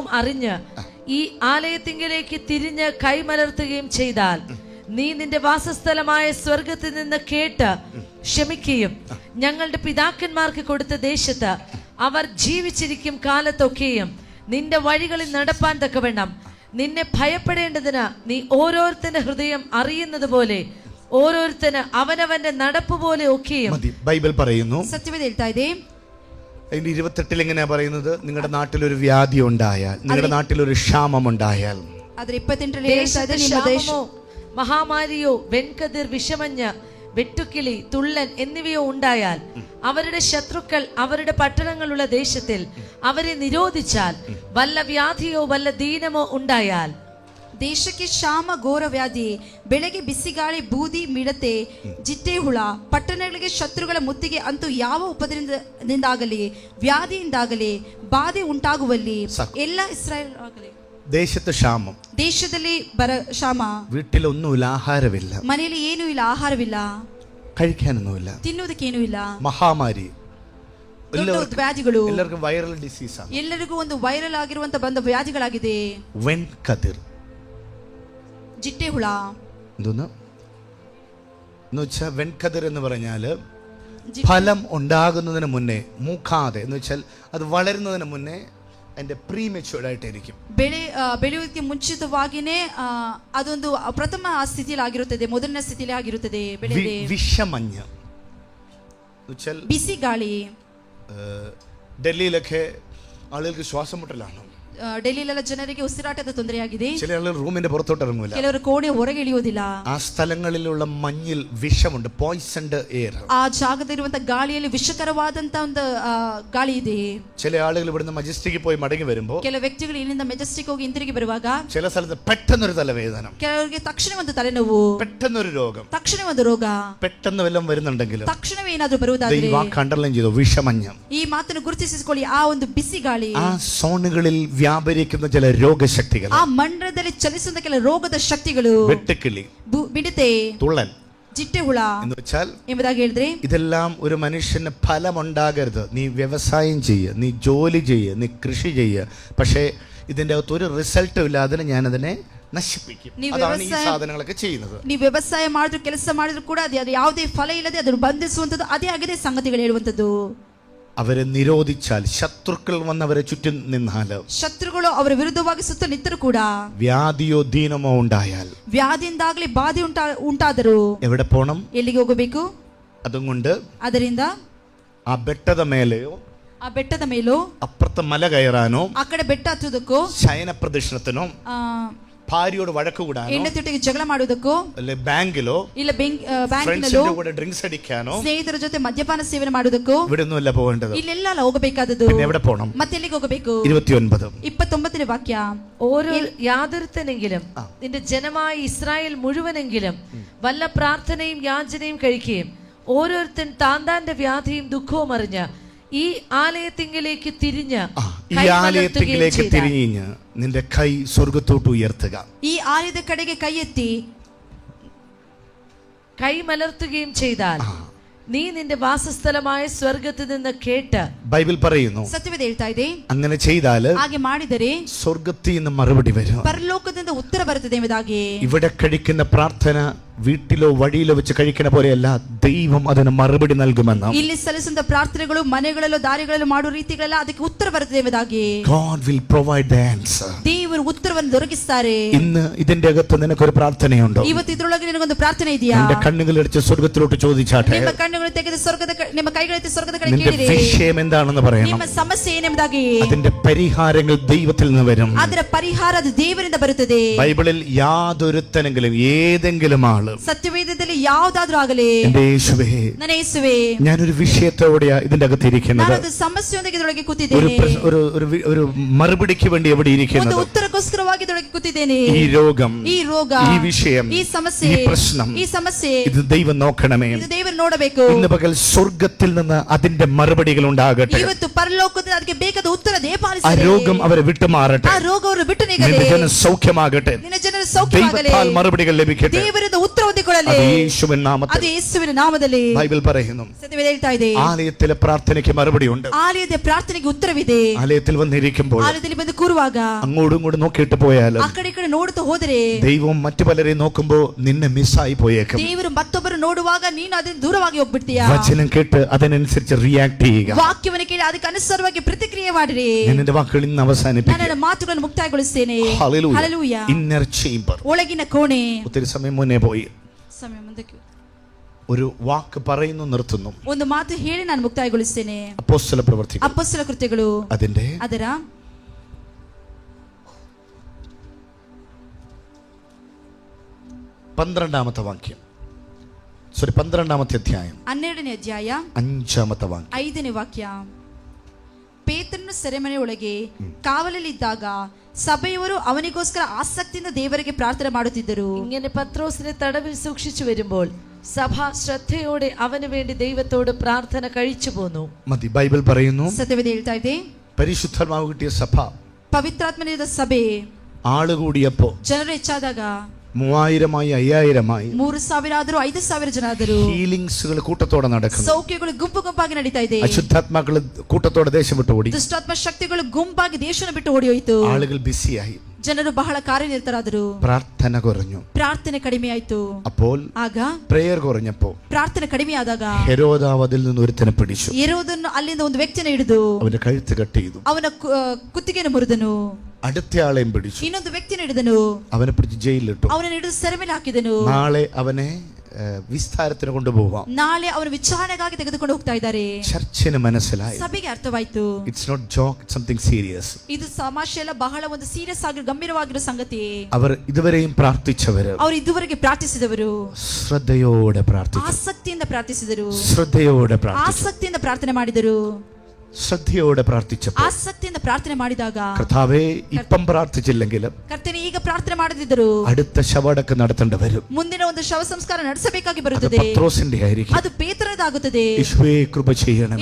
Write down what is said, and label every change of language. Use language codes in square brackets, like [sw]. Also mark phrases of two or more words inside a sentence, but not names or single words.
[ml] അറിഞ്ഞ് ഈ ആലയത്തിങ്കിലേക്ക് തിരിഞ്ഞ് കൈമലർത്തുകയും ചെയ്താൽ നീ നിന്റെ വാസസ്ഥലമായ സ്വർഗത്തിൽ നിന്ന് കേട്ട് ക്ഷമിക്കുകയും ഞങ്ങളുടെ പിതാക്കന്മാർക്ക് കൊടുത്ത ദേശത്ത് അവർ ജീവിച്ചിരിക്കും കാലത്തൊക്കെയും നിന്റെ വഴികളിൽ നടപ്പാൻ തക്കവണ്ണം നിന്നെ ഭയപ്പെടേണ്ടതിന് നീ ഓരോരുത്തന്റെ ഹൃദയം അറിയുന്നത് പോലെ ഓരോരുത്തന് അവനവന്റെ നടപ്പ് പോലെ ഒക്കെയും. ബൈബിൾ പറയുന്നു, [kn] സത്യവേദ ಹೇಳ್ತಾ ಇದೆ. [ml] അതിന്റെ 28 എങ്ങനെയാ പറയുന്നത്? നിങ്ങളുടെ നാട്ടിലൊരു വ്യാധി ഉണ്ടായാൽ, നിങ്ങളുടെ നാട്ടിലൊരു ക്ഷാമം ഉണ്ടായാൽ, [kn] അതിൽ 28 ಹೇಳ್ತಾ ಇದೆ, ನಿಮ್ಮ [ml] ക്ഷാമമോ മഹാമാരിയോ വെൺകതിർ വിഷമഞ്ഞ് വെട്ടുക്കിളി തുള്ളൻ എന്നിവയോ ഉണ്ടായാൽ അവരുടെ ശത്രുക്കൾ അവരുടെ പട്ടണങ്ങളുള്ള ദേശത്തിൽ അവരെ നിരോധിച്ചാൽ വല്ല വ്യാധിയോ വല്ല ദീനമോ ഉണ്ടായാൽ, [kn] ದೇಶಕ್ಕೆ ಕ್ಷಾಮ ಘೋರ ವ್ಯಾಧಿ, ಬೆಳೆಗೆ ಬಿಸಿಗಾಳಿ ಬೂದಿ ಮಿಡತೆ ಜಿಟ್ಟೆ ಹುಳ, ಪಟ್ಟಣಗಳಿಗೆ ಶತ್ರುಗಳ ಮುತ್ತಿಗೆ ಅಂತೂ ಯಾವ ಉಪದ್ರವದಿಂದಾಗಲಿ ವ್ಯಾಧಿಯಿಂದಾಗಲಿ ಬಾಧೆ ಉಂಟಾಗುವಲ್ಲಿ ಎಲ್ಲ ಇಸ್ರಾಯೇಲ್ ಆಗಲಿ. [ml] ദേശത്ത് ക്ഷാമം, [kn] ದೇಶದಲ್ಲಿ ಕ್ಷಾಮ, [ml] വീട്ടിലൊന്നുമില്ല, ആഹാരമില്ല, [kn] ಮನೆಯಲ್ಲಿ ಏನೂ ಇಲ್ಲ, ಆಹಾರವಿಲ್ಲ, [ml] കഴിക്കാനൊന്നുമില്ല, [kn] ತಿನ್ನುವುದಕ್ಕೇನೂ ಇಲ್ಲ, [ml] മഹാമാരി, [kn] ವ್ಯಾಧಿಗಳು, [ml] എല്ലാവർക്കും [en] viral disease [ml] ആണ്, [kn] ಎಲ್ಲರಿಗೂ ಒಂದು ವೈರಲ್ ಆಗಿರುವಂತ ಬಂದ ವ್ಯಾಧಿಗಳಾಗಿದೆ. [ml] വെൺകതിർ [kn] ಜಿಟ್ಟೆ ಹುಳ. [ml] എന്തോന്ന് എന്ന് വെച്ചാൽ വെൺകതിർ എന്ന് പറഞ്ഞാല് [kn] ಜಿಟ್ಟೆ- [ml] ഫലം ഉണ്ടാകുന്നതിന് മുന്നേ മൂക്കാതെ എന്ന് വെച്ചാൽ അത് വളരുന്നതിന് മുന്നേ അതിന്റെ പ്രീമെച്യൂർഡ് ആയിട്ടിരിക്കും. [kn] ಬೆಳೆಯುವುದಕ್ಕೆ ಮುಂಚಿತವಾಗಿನೇ ಅದೊಂದು ಪ್ರಥಮ ಸ್ಥಿತಿಯಲ್ಲಿ ಆಗಿರುತ್ತದೆ, ಮೊದಲನೇ ಸ್ಥಿತಿಯಲ್ಲಿ ಆಗಿರುತ್ತದೆ ಬೆಳೆದೆ. [ml] വിഷമഞ്ഞ് എന്ന് വെച്ചാൽ [kn] ಬಿಸಿ ಗಾಳಿ. [ml] ഡൽഹിയിലൊക്കെ ആളുകൾക്ക് ശ്വാസം മുട്ടലാണ്. [kn] ಡೆಲ್ಲಿಲೆಲ್ಲ ಜನರಿಗೆ ಉಸಿರಾಟದ ತೊಂದರೆಯಾಗಿದೆ. [ml] ചില ആളുകൾ റൂമിന്റെ പുറത്തോട്ട് ഇറങ്ങൂല. [kn] ಕೆಲವರು ಕೋಣೆ ಹೊರಗೆ ಇಳಿಯೋದಿಲ್ಲ. [ml] ആ സ്ഥലങ്ങളിലുള്ള മഞ്ഞിൽ വിഷമുണ്ട്, [en] poisoned air. [kn] ಆ ಜಾಗದಲ್ಲಿರುವಂತ ಗಾಳಿಯಲ್ಲಿ ವಿಷಕರವಾದಂತ ಒಂದು ಗಾಳಿ ಇದೆ. [ml] ചില ആളുകൾ ഇവിടുന്ന് മജസ്റ്റിക്ക് പോയി മടങ്ങി വരുമ്പോൾ [kn] ಕೆಲವು ವ್ಯಕ್ತಿಗಳು ಇಲ್ಲಿಂದ ಮೆಜೆಸ್ಟಿಕ್ ಹೋಗಿ ಹಿಂತಿರುಗಿ ಬರುವಾಗ [ml] ചില സ്ഥലത്ത് പെട്ടെന്നൊരു തലവേദന, [kn] ಕೆಲವರಿಗೆ ತಕ್ಷಣ ಒಂದು ತಲೆನೋವು, [ml] പെട്ടെന്നൊരു രോഗം, [kn] ತಕ್ಷಣ ಒಂದು ರೋಗ, [ml] പെട്ടെന്ന് വല്ലതും വരുന്നുണ്ടെങ്കിലും [kn] ತಕ್ಷಣವೇ ಏನಾದ್ರೂ ಬರುವುದಾದ್ರೆ [ml] ഈ വാക്ക് അണ്ടർലൈൻ ചെയ്തു, വിഷമഞ്ഞ്. [kn] ಈ ಮಾತನ್ನು ಗುರುತಿಸಿಕೊಳ್ಳಿ. ಆ ಒಂದು ಬಿಸಿ ಗಾಳಿ, [ml] ആ സോണുകളിൽ വ്യാപരിക്കുന്ന ചില രോഗശക്തികൾ, [kn] ಆ ಮಂಡಲದಲ್ಲಿ ಚಲಿಸುವ ಕೆಲ ರೋಗದ ಶಕ್ತಿಗಳು, [ml] വെട്ടുക്കിളി, [kn] ಮಿಡತೆ, [ml] തുള്ളൻ [kn] ಜಿಟ್ಟೆ ಹುಳ [ml] എന്ന് വെച്ചാൽ [kn] ಎಂಬುದಾಗಿ ಹೇಳಿದ್ರೆ [ml] ഇതെല്ലാം ഒരു മനുഷ്യന് ഫലമുണ്ടാകരുത്. നീ വ്യവസായം ചെയ്യുക, നീ ജോലി ചെയ്യുക, നീ കൃഷി ചെയ്യുക, പക്ഷേ ഇതിന്റെ അകത്ത് ഒരു റിസൾട്ടും ഇല്ല. അതിന് ഞാനതിനെ നശിപ്പിക്കും. അതാണ് ഈ സാധനങ്ങളൊക്കെ ചെയ്യുന്നത്. [kn] ನೀವು ವ್ಯವಸಾಯ ಮಾಡಿದ್ರು ಕೆಲಸ ಮಾಡಿದ್ರು ಕೂಡ ಅದು ಯಾವುದೇ ಫಲ ಇಲ್ಲದೆ ಅದನ್ನು ಬಂಧಿಸುವಂತದ್ದು ಅದೇ ಆಗಿದೆ ಸಂಗತಿಗಳು ಹೇಳುವಂತದ್ದು. [ml] അവരെ നിരോധിച്ചാൽ, ശത്രുക്കൾ വന്നവരെ ചുറ്റും നിന്നാൽ, [kn] ಶತ್ರುಗಳು ಅವರ ವಿರುದ್ಧವಾಗಿ ಸುತ್ತ ನಿಂತರೂ ಕೂಡ, [ml] വ്യാധിയോ ദീനമോ ഉണ്ടായാൽ, [kn] ವ್ಯಾಧಿಯಿಂದಾಗ್ಲಿ ಬಾಧೆ ಉಂಟಾದರೂ [ml] എവിടെ പോണം? [kn] ಎಲ್ಲಿಗೆ ಹೋಗಬೇಕು? [ml] അതുകൊണ്ട് [kn] ಅದರಿಂದ ആ ಬೆಟ್ಟದ ಮೇലെയോ ಆ ಬೆಟ್ಟದ ಮೇಲೂ, [ml] അപ്പുറത്തെ മല കയറാനോ, [kn] ಆ ಕಡೆ ಬೆಟ್ಟ ಹತ್ತುವುದಕ್ಕೂ, [ml] ശയന പ്രദക്ഷിണത്തിനോ, ഭാര്യയോട് വഴക്ക് കൂടാനോ, [kn] ಹೆಂಡತಿಯೊಟ್ಟಿಗೆ ಜಗಳ ಮಾಡುವುದಕ್ಕೂ, [ml] അല്ലെ ബാങ്കിലോ, [kn] ಇಲ್ಲ ಬ್ಯಾಂಕಿನಲ್ಲೂ, [ml] ഫ്രണ്ട്സിന്റെ കൂടെ ഡ്രിങ്ക്സ് അടിക്കാനോ, [kn] ಸ್ನೇಹಿತರ ಜೊತೆ ಮದ್ಯಪಾನ ಸೇವನೆ ಮಾಡುವುದಕ್ಕೂ [ml] ഇവിടെ ഒന്നുമല്ല പോകേണ്ടത്. [kn] ಇಲ್ಲೆಲ್ಲ ಹೋಗಬೇಕಾದದ್ದು. [ml] പിന്നെ എവിടെ പോകണം? [kn] ಮತ್ತೆ ಎಲ್ಲಿಗೆ ಹೋಗಬೇಕು? 29 29ನೇ ವಾಕ್ಯ. [ml] ഓരോ യാതൊരുത്തനെങ്കിലും നിന്റെ ജനമായ ഇസ്രായേൽ മുഴുവനെങ്കിലും വല്ല പ്രാർത്ഥനയും യാചനയും കഴിക്കുകയും ഓരോരുത്തൻ താന്താന്റെ വ്യാധിയും ദുഃഖവും അറിഞ്ഞ് ഈ ആലയത്തിങ്കിലേക്ക് തിരിഞ്ഞ് ഈ ആലയത്തിലേക്ക് തിരിഞ്ഞ് നിന്റെ കൈ സ്വർഗത്തോട്ട് ഉയർത്തുക. [kn] ഈ ആലയದ ಕಡೆಗೆ ಕೈ ಎತ್ತಿ [ml] കൈ മലർത്തുകയും ചെയ്താൽ നീ നിന്റെ വാസസ്ഥലമായ സ്വർഗത്തിൽ നിന്ന് കേട്ട്, ബൈബിൾ പറയുന്നു, [kn] ಸತ್ಯವೇದ ಹೇಳ್ತಾ ಇದೆ, [ml] അങ്ങനെ ചെയ്താല് [kn] ಹಾಗೆ ಮಾಡಿದರೆ [ml] സ്വർഗത്തിൽ നിന്ന് മറുപടി വരും, [kn] ಪರಲೋಕದಿಂದ ಉತ್ತರ ಬರುತ್ತದೆ ಎಂಬುದಾಗಿ. [ml] ഇവിടെ കഴിക്കുന്ന പ്രാർത്ഥന വീട്ടിലോ വഴിയിലോ വെച്ച് കഴിക്കുന്ന പോലെയല്ല, ദൈവം അതിന് മറുപടി നൽകുമെന്ന്. [kn] ಇಲ್ಲಿ ಸಲ್ಲಿಸುವಂತ ಪ್ರಾರ್ಥನೆಗಳು ಮನೆಗಳಲ್ಲೋ ದಾರಿಗಳಲ್ಲೋ ಮಾಡುವ ರೀತಿಗಳೆಲ್ಲ ಅದಕ್ಕೆ ಉತ್ತರ ಬರುತ್ತದೆ ಎಂಬುದಾಗಿ. [en] God will provide the answer. [kn] ದೇವರು ಉತ್ತರವನ್ನು ದೊರಕಿಸುತ್ತಾರೆ. [ml] ഇന്ന് ഇതിന്റെ അകത്ത് നിനക്കൊരു പ്രാർത്ഥനയുണ്ടോ? [kn] ಇವತ್ತು ಇದರೊಳಗೆ ನಿನಗೊಂದು ಪ್ರಾರ್ಥನೆ ಇದೆಯಾ? [ml] നിന്റെ കണ്ണുകളടിച്ച് സ്വർഗത്തിലോട്ട് ചോദിച്ചാട്ടെ. [kn] ನಿಮ್ಮ ಕಣ್ಣುಗಳನ್ನು ತೆಗೆದು ನಿಮ್ಮ ಕೈಗಳೆತ್ತಿ ಸ್ವರ್ಗದ ಕಡೆ [ml] നിന്റെ [kn] ಕೇಳಿರಿ. [ml] വിഷയം എന്താണെന്ന് പറയണം. [kn] ನಿಮ್ಮ ಸಮಸ್ಯೆ ಏನೆಂಬುದಾಗಿ. [ml] അതിന്റെ പരിഹാരങ്ങൾ ദൈവത്തിൽ നിന്ന് വരും. [kn] ಅದರ ಪರಿಹಾರ ಅದು ದೇವರಿಂದ ಬರುತ್ತದೆ. [ml] ബൈബിളിൽ യാതൊരുത്തനെങ്കിലും ഏതെങ്കിലും ആള്, [kn] ಸತ್ಯವೇದದಲ್ಲಿ ಯಾವುದಾದ್ರೂ ಆಗಲಿ, [ml] എന്റെ യേശുവേ, [kn] ನನ್ನ ಯೇಸುವೇ, [ml] ഞാനൊരു വിഷയത്തോടെയാ ഇതിന്റെ അകത്ത് ഇരിക്കുന്നത്, [kn] ನಾನು ಸಮಸ್ಯೆಯೊಂದಿಗೆ ಇದರೊಳಗೆ ಕೂತಿದ್ದೇನೆ, [ml] ഒരു മറുപടിക്ക് വേണ്ടി എവിടെ [kn] ಒಂದು [ml] ഇരിക്കുന്നത്, [kn] ಉತ್ತರಕ್ಕೋಸ್ಕರವಾಗಿ ಇದರೊಳಗೆ ಕೂತಿದ್ದೇನೆ. [ml] ഈ രോഗം, [kn] ಈ ರೋಗ, [ml] ഈ വിഷയം, [kn] ಈ ಸಮಸ್ಯೆ, [ml] ഈ പ്രശ്നം, [kn] ಈ ಸಮಸ್ಯೆ, [ml] ഇത് ദൈവം നോക്കണമേ. [kn] ಇದು ದೇವರು ನೋಡಬೇಕು. [ml] ഇന്ന് പകൽ സ്വർഗത്തിൽ നിന്ന് അതിന്റെ മറുപടികൾ ഉണ്ടാകട്ടെ. [kn] ಇವತ್ತು ಪರಲೋಕದಿಂದ ಅದಕ್ಕೆ ಬೇಕಾದ ಉತ್ತರ [ml] ആ [kn] ದಯಪಾಲಿಸಲಿ. [ml] രോഗം അവരെ വിട്ടുമാറട്ടെ. [kn] ಆ ರೋಗವನ್ನು ಬಿಟ್ಟು ನೀಗಲಿ. [ml] നിന്റെ ജനം സൗഖ്യമാകട്ടെ. [kn] ನಿನ್ನ ಜನರ ಸೌಖ್ಯವಾಗಲಿ. [ml] ദൈവത്താൽ മറുപടികൾ ലഭിക്കട്ടെ. [kn] ದೇವರಿಂದ ಉತ್ತರ ಹೊಂದಿಕೊಳ್ಳಲಿ. [ml] അത് യേശുവിൻ നാമത്തിൽ. [kn] ಅದು ಯೇಸುವಿನ ನಾಮದಲ್ಲಿ. [ml] ബൈബിൾ പറയുന്നു, [kn] ಸತ್ಯವೇದ ಹೇಳ್ತಾ ಇದೆ, [ml] ആലയത്തിലെ പ്രാർത്ഥനയ്ക്ക് മറുപടിയുണ്ട്. [kn] ಆಲಯದ ಪ್ರಾರ್ಥನೆಗೆ ಉತ್ತರವಿದೆ. [ml] ആലയത്തിൽ വന്നിരിക്കുമ്പോൾ [kn] ಆಲಯದಲ್ಲಿ ಬಂದು ಕೂರುವಾಗ [ml] അങ്ങോട്ടും ഇങ്ങോട്ടും നോക്കിയിട്ട് പോയാലും [kn] ಆ ಕಡೆ ಈ ಕಡೆ ನೋಡುತ್ತಾ ಹೋದರೆ [ml] ദൈവം മറ്റു പലരെയും നോക്കുമ്പോ നിന്നെ മിസ്സായി പോയേക്കും. [kn] ದೇವರು ಮತ್ತೊಬ್ಬರು ನೋಡುವಾಗ ನೀನು ಅದರಿಂದ ದೂರವಾಗಿ ಹೋಗ್ಬಿಡ್ತೀಯಾ. [ml] വചനം കേട്ട് അതിനനുസരിച്ച് റിയാക്ട് ചെയ്യുക. [kn] ವಾಕ್ಯವನ್ನು ಕೇಳಿ ಅದಕ್ಕೆ ಅನುಸಾರವಾಗಿ ಪ್ರತಿಕ್ರಿಯೆ ಮಾಡಿರಿ. [ml] ഞാൻ എന്റെ വാക്കുകൾ ഇന്ന് [kn] ನಾನು [ml] അവസാനിപ്പിക്കും. [kn] ನನ್ನ ಮಾತುಗಳನ್ನು ಮುಕ್ತಾಯಗೊಳಿಸುತ್ತೇನೆ. [ml] ഹല്ലേലൂയ. [kn] ಹಲ್ಲೆಲೂಯ. [en] inner chamber, [kn] ಒಳಗಿನ ಕೋಣೆ. [ml] ഒത്തിരി സമയം മുന്നേ പോയി. [kn] ಸಮಯ ಮುಂದಕ್ಕೆ [ml] ഒരു വാക്ക് പറയുന്നു, നിർത്തുന്നു. [kn] ಒಂದು ಮಾತು ಹೇಳಿ ನಾನು ಮುಕ್ತಾಯಗೊಳಿಸುತ್ತೇನೆ. [ml] അപ്പോസ്തല പ്രവൃത്തികൾ [kn] ಅಪೊಸ್ತಲ ಕೃತ್ಯಗಳು [ml] അതിന്റെ [kn] ಅದರ [ml] 12ാമത്തെ വാക്യം, 12ാമത്തെ അധ്യായം [kn] 12ನೇ ಅಧ್ಯಾಯ [ml] 5ാമത്തെ വാക്യം. [kn] 5ನೇ ವಾಕ್ಯ. ಪೇತ್ರನು ಸೆರೆಮನೆ ಒಳಗೆ ಕಾವಲಲ್ಲಿದ್ದಾಗ സഭയವರು അവനിಗೋಸ್ಕರ ആസക്തിಯಿಂದ ದೇವರಿಗೆ ಪ್ರಾರ್ಥನೆ ಮಾಡುತ್ತಿದ್ದರು. [ml] ഇങ്ങനെ പത്രോസിനെ തടവിൽ സൂക്ഷിച്ചു വരുമ്പോൾ സഭ ശ്രദ്ധയോടെ അവന് വേണ്ടി ദൈവത്തോട് പ്രാർത്ഥന കഴിച്ചു പോന്നു. മതി. ബൈബിൾ പറയുന്നു, [kn] സത്യവേദ ಹೇಳ್ತಾ ಇದೆ, [ml] പരിശുദ്ധാത്മാവ് കിട്ടിയ സഭ, [kn] ಪವಿತ್ರಾತ್ಮನಿಂದ ಸಭೆ, [ml] ആള് കൂടിയപ്പോ [kn] ಜನರು ಹೆಚ್ಚಾದಾಗ 3000 5000 3000 ಆದರೂ 5000 ಜನ ಆದರೂ [ml] ഹീലിംഗ്സുകൾ കൂട്ടത്തോടെ നടക്കുന്നു. [kn] ಸೌಖ್ಯಗಳು ಗುಂಪು ಗುಂಪಾಗಿ ನಡೀತಾ ಇದೆ. [ml] അശുദ്ധാത്മാക്കൾ കൂട്ടത്തോടെ ദേശം വിട്ട് ഓടി. [kn] ದುಷ್ಟಾತ್ಮ ಶಕ್ತಿಗಳು ಗುಂಪಾಗಿ ದೇಶವನ್ನು ಬಿಟ್ಟು ಓಡಿ ಹೋಯಿತು. [ml] ആളുകൾ ബിസിയായി. [kn] ಜನರು ಬಹಳ ಕಾರ್ಯನಿರತರಾದರು. [ml] പ്രാർത്ഥന കുറഞ്ഞു. [kn] ಪ್ರಾರ್ಥನೆ ಕಡಿಮೆ ಆಯ್ತು. [ml] അപ്പോൾ [kn] ಆಗ [ml] പ്രേയർ കുറഞ്ഞപ്പോ [kn] ಪ್ರಾರ್ಥನೆ ಕಡಿಮೆ ಆದಾಗ [ml] ഹെരോദാവ് അതിൽ നിന്ന് ഒരുത്തനെ പിടിച്ചു. [kn] ಹೆರೋದನು ಅಲ್ಲಿಂದ ಒಂದು ವ್ಯಕ್ತಿಯನ್ನು ಹಿಡಿದು [ml] അവന്റെ കഴുത്ത് കട്ട് ചെയ്തു. [kn] ಅವನ ಕುತ್ತಿಗೆಯನ್ನು ಮುರಿದನು. [ml] അടുത്തയാളെയും പിടിച്ചു. [kn] ಇನ್ನೊಂದು ವ್ಯಕ್ತಿಯನ್ನು ಹಿಡಿದನು. [ml] അവനെ പിടിച്ച് ജയിലിലിട്ടു. [kn] ಅವನನ್ನು ಹಿಡಿದು ಸೆರೆಮನೆ ಹಾಕಿದನು. [ml] നാളെ അവനെ വിസ്താരത്തിന് കൊണ്ടുപോകാം. [kn] ನಾಳೆ ಅವನ ವಿಚಾರಣೆಗಾಗಿ ತೆಗೆದುಕೊಂಡು ಹೋಗ್ತಾ ಇದ್ದಾರೆ. [ml] ചർച്ചിന് മനസ്സിലായി. [kn] ಸಭೆಗೆ ಅರ್ಥವಾಯ್ತು. [en] it's not joke, it's something serious. [kn] ಇದು ತಮಾಷೆ ಅಲ್ಲ, ಬಹಳ ಒಂದು ಸೀರಿಯಸ್ ಆಗಿ ಗಂಭೀರವಾಗಿರೋ ಸಂಗತಿ. [ml] അവർ ഇതുവരെയും പ്രാർത്ഥിച്ചവര്, [kn] ಅವರು ಇದುವರೆಗೆ ಪ್ರಾರ್ಥಿಸಿದವರು [ml] ശ്രദ്ധയോടെ പ്രാർത്ഥിച്ചു. [kn] ಆಸಕ್ತಿಯಿಂದ ಪ್ರಾರ್ಥಿಸಿದರು. [ml] ശ്രദ്ധയോടെ പ്രാർത്ഥിച്ചു. [kn] ಆಸಕ್ತಿಯಿಂದ ಪ್ರಾರ್ಥನೆ ಮಾಡಿದರು. [ml] ശ്രദ്ധയോടെ പ്രാർത്ഥിച്ചപ്പോൾ [kn] ಆಸಕ್ತಿಯಿಂದ ಪ್ರಾರ್ಥನೆ ಮಾಡಿದಾಗ [ml] കർത്താവേ ഇപ്പം പ്രാർത്ഥിച്ചില്ലെങ്കിലും [kn] ಕರ್ತನೇ ಈಗ ಪ್ರಾರ್ಥನೆ ಮಾಡದಿದ್ದರು [ml] അടുത്ത ശവടക്കം നടത്തേണ്ടി വരും. [kn] ಮುಂದಿನ ಒಂದು ಶವ ಸಂಸ್ಕಾರ ನಡೆಸಬೇಕಾಗಿ [ml] അത് [kn] ಬರುತ್ತದೆ. [ml] പത്രോസിന്റെ ആയിരിക്കും. [kn] ಅದು ಪೇತ್ರನದಾಗುತ್ತದೆ. [ml] യേശുവേ കൃപ ചെയ്യണമേ.